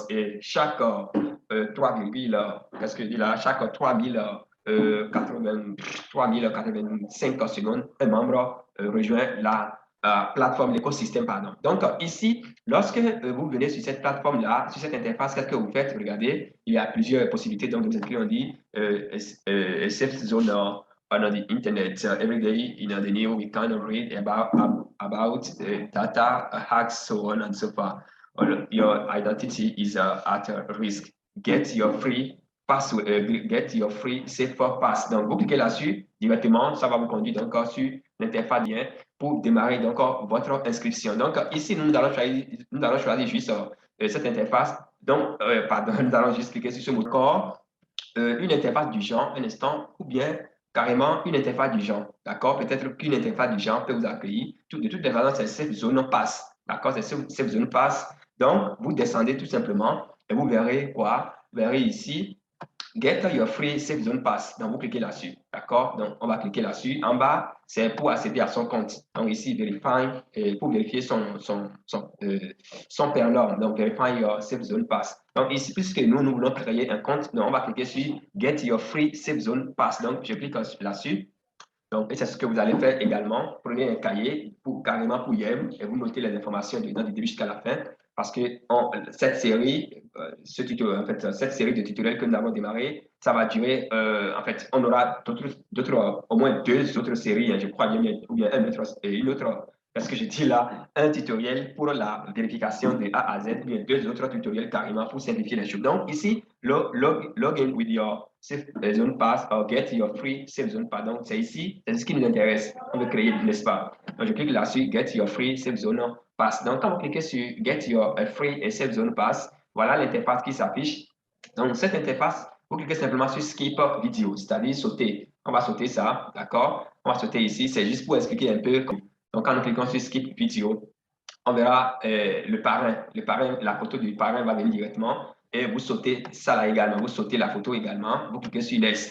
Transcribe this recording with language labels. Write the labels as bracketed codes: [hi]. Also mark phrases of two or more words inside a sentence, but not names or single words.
[fr] Et chaque 3, qu'est-ce que je dis là, chaque 3085 secondes, un membre rejoint la plateforme, l'écosystème, pardon. Donc, ici, lorsque vous venez sur cette plateforme-là, sur cette interface, qu'est-ce que vous faites? Regardez, il y a plusieurs possibilités. Donc, de vous inscrire, on dit [en] safe zone on the internet. Every day, the news, we kind of read about data hacks, so on and so forth. Your identity is at risk. Get your free password, get your free safe pass. [fr] Donc, vous cliquez là-dessus directement, ça va vous conduire donc sur l'interface lien pour démarrer donc votre inscription. Donc, ici, nous allons choisir juste cette interface. Donc, pardon, nous allons juste cliquer sur ce mot corps, une interface du genre, un instant, ou bien carrément une interface du genre. D'accord? Peut-être qu'une interface du genre peut vous accueillir. De toutes les façons, c'est cette zone passe. D'accord? C'est cette zone passe. Donc, vous descendez tout simplement et vous verrez quoi? Vous verrez ici [en] Get your free safe zone pass. [fr] Donc, vous cliquez là-dessus. D'accord? Donc, on va cliquer là-dessus. En bas, c'est pour accéder à son compte. Donc, ici, verify, pour vérifier son pernom. Donc, [en] verify your safe zone pass. [fr] Donc, ici, puisque nous voulons créer un compte, donc, on va cliquer sur [en] Get your free safe zone pass. [fr] Donc, je clique là-dessus. Donc, et c'est ce que vous allez faire également. Prenez un cahier carrément pour YEM et vous notez les informations dedans du début jusqu'à la fin. Parce que cette série, en fait, cette série de tutoriels que nous avons démarré, ça va durer, en fait, on aura au moins 2 autres séries, hein, je crois bien, ou bien une autre, parce que je dis là, un tutoriel pour la vérification de A à Z, ou bien 2 autres tutoriels carrément pour simplifier les choses. Donc, ici, [en] log in with your safe zone pass or get your free safe zone pass. [fr] Donc, c'est ici, c'est ce qui nous intéresse. On veut créer, n'est-ce pas? Donc, je clique là-dessus, [en] get your free safe zone pass. [fr] Donc, quand vous cliquez sur [en] get your free [fr] et [en] safe zone pass, [fr] voilà l'interface qui s'affiche. Donc, cette interface, vous cliquez simplement sur skip vidéo, c'est-à-dire sauter. On va sauter ça, d'accord? On va sauter ici, c'est juste pour expliquer un peu. Donc, quand nous cliquons sur skip vidéo, on verra le parrain. La photo du parrain va venir directement. et vous sautez ça là également, vous sautez la photo également, vous cliquez sur Next.